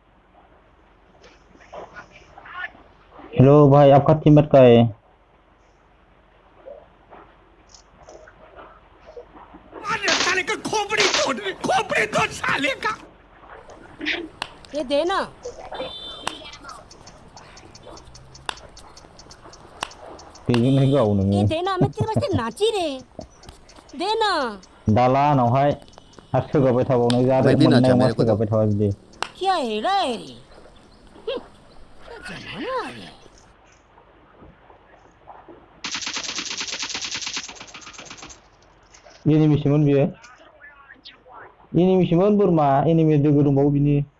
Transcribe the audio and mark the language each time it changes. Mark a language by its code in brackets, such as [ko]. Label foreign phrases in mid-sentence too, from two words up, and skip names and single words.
[hi] हेलो भाई आपका टीममेट का है साले का खोपड़ी तोड़ साले का ये देना [brx] बेजोंनो गाव नोङो [hi] ये देना मैं तेरे वास्ते नाची रे देना [brx] दाला आनावहाय आरो सोगाबाय थाबावनाय जादों [hi] भाई भी नाचा [brx] मोननायाव मा [hi] मेरे को दो [brx] सोगाबाय थाबा बिदि [hi] क्या हेड़ा है रे क्या जमाना आ गया [brx] एनिमिसोमोन बियो एनिमिसोमोन बोरमा एनिमि लोगो दंबावो बिनि